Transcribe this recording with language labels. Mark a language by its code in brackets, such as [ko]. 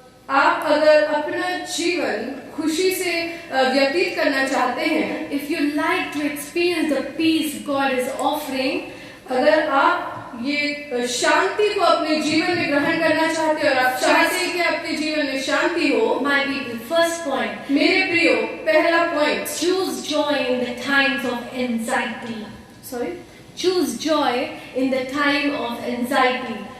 [hi] आप अगर अपना जीवन खुशी से व्यतीत करना चाहते हैं, [en] if you like to experience the peace God is offering, [hi] अगर आप ये शांति को अपने जीवन में ग्रहण करना चाहते हैं और आप चाहते हैं कि आपके जीवन में शांति हो, [en] my people, first point, [hi] मेरे प्रियो, पहला point, [en] choose joy in the times of anxiety. Sorry, choose joy in the time of anxiety.